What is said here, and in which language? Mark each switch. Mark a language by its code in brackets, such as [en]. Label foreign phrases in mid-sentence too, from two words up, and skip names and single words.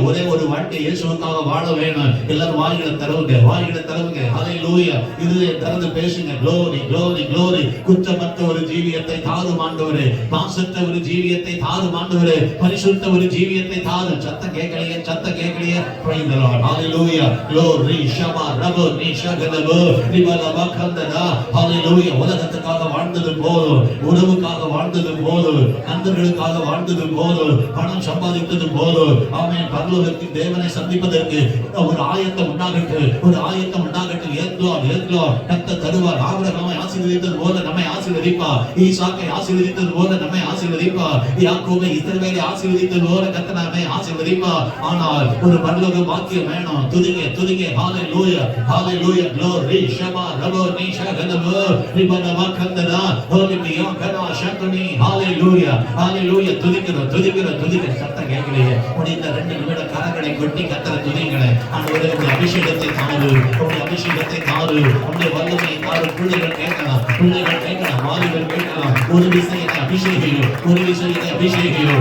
[ta] ஒரே ஒரு வாழ்க்கை இயேசுவுக்காக வாழ வேணும். எல்லாரும் வாய்களை தரவுங்க, ஹalleluya. இதுவே திறந்து பேசுங்க. [en] glory, glory, glory. [ta] குற்றமற்ற ஒரு ஜீவியத்தை தாரும் ஆண்டவரே, மாசற்ற ஒரு ஜீவியத்தை தாரும் ஆண்டவரே, பரிசுத்த ஒரு ஜீவியத்தை தாரும். சத்தம் கேட்கலையே. [en] Praise the Lord. Hallelujah. Glory, Shama, Rabo, Nishagadabu, Nibalaba, Kandana. Hallelujah. [ta] உலகத்துக்காக வாழ்ந்தது போதும், உணவுக்காக வாழ்ந்தது போதும், நண்பர்களுக்காக வாழ்ந்தது போதும், பணம் சம்பாதித்தது போதும். ஆமென். பரலோகத்தில் தேவனை சந்திப்பதற்கு ஒரு ஆயத்தம் உண்டாகட்டும். ஏத்லோ கர்த்தர் தருவார். ஆபிரகாமை ஆசீர்வதித்தது போல நம்மை ஆசீர்வதிப்பார். ஈசாக்கை ஆசீர்வதித்தது போல நம்மை ஆசீர்வதிப்பார். யாக்கோபை இஸ்ரவேலை ஆசீர்வதித்தது போல கர்த்தர் நம்மை ஆசீர்வதிப்பார். ஆனால் ஒரு பரலோக பாக்கியம் வேணும். துதிங்க. [en] ஹalleluya, hallelujah. Glory, Shama, Rabo, Nishagadabu, Nibalaba, Kandana. Holy Beyond Kana Shakuni. Hallelujah, hallelujah. [ta] துதிக்கிற சத்தம் கேட்கலையே. இந்த 2 நிமிட கரங்களை கொட்டி கர்த்தரை துதிங்களே. ஆண்டவரே உம்முடைய அபிஷேகத்தை தாரு, உம்முடைய வல்லமையை தாரு. பிள்ளைகள் கேட்கலாம், வாலிபர் கேட்கலாம். ஒரு விசை என்னை அபிஷேகியோ.